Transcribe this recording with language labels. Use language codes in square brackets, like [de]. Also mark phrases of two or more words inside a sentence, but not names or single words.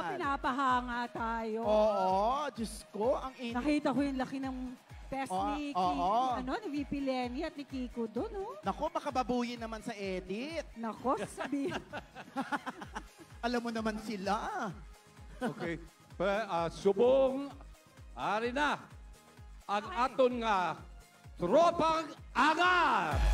[tl] Pinapahanga tayo. Diyos ko, ang init. Nakita ko yung laki ng test ni VP Lenny at ni Kiko doon, Nako, baka babuyin naman sa edit. Nako, sabihin. Alam mo naman sila. Okay. [hil] Subong, ari na ang aton nga tropang angat.